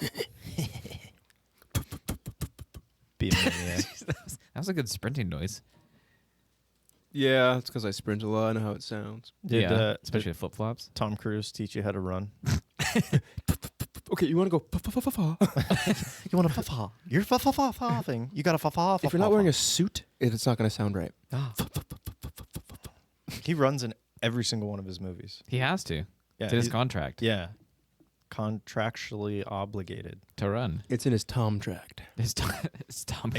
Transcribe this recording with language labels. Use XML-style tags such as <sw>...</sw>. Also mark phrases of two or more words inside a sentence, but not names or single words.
<en>Be a maniac. That was a good sprinting noise. Yeah, it's because I sprint a lot. I know how it sounds. Did Especially with flip flops. Tom Cruise teach you how to run? Okay, you want to go? You want a fa-fa? You're fa-fa-fa-fa-ing. You got a fa-fa. If you're not wearing a suit, it's not going to sound right. He runs in every single one of his movies. He has to. Yeah, It's in his he's- contract Yeah, contractually obligated. to run. It's in his Tom tract. It's Tom.</en>